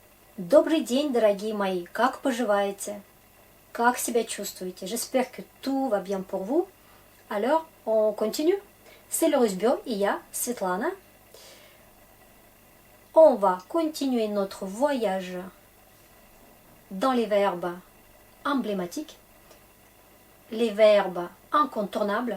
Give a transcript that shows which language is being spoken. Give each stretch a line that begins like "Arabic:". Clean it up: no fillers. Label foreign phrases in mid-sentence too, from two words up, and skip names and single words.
Russian: Добрый день, дорогие мои, как поживаете? Как себя чувствуете?
French: J'espère que tout va bien pour vous. Alors, on continue. C'est le Rusbio et я, Svetlana. On va continuer notre voyage dans les verbes emblématiques, les verbes incontournables.